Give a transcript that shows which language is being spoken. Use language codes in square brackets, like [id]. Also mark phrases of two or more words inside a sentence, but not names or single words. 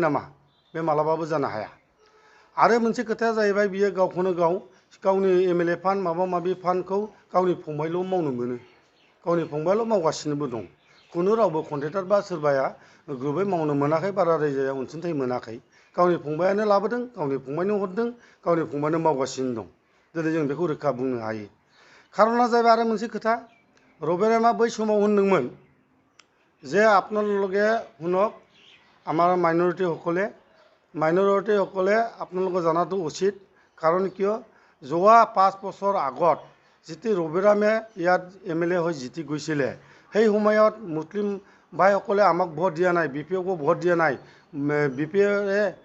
[brx] नामा बे मालाबाबो जानो हाया आरो मोनसे खोथाया जाहैबाय बियो गावखौनो गावनि [en] MLA fund [brx] माबा माबि फान्डखौ गावनि फंबायल' मावनो मोनो गावनि फंबायल' मावगासिनोबो दं खुनु रावबो कन्ट्रेक्टर बा सोरबाया ग्रुपै मावनो मोनाखै बारा रायजोआ अनसुंथाइ मोनाखै गावनि फंबायानो लाबोदों गावनि फंबायनो हरदों गावनि फंबायनो मावगासिनो दं दिनै जों बेखौ रोखा बुंनो हायो खारना जाहैबाय आरो मोनसे खोथा रबिरामा बै समाव होनदोंमोन [as] যে আপোনালোকে শুনক আমাৰ মাইনৰিটিসকলে আপোনালোকে জনাটো উচিত কাৰণ কিয় যোৱা 5 বছৰ আগত যেতিয়া ৰবিৰামে ইয়াত এমএলএ হৈ জিতি গৈছিলে সেই সময়ত মুছলিম ভাইসকলে আমাক ভোট দিয়া নাই বিপিএফকো ভোট দিয়া নাই বিপিএফে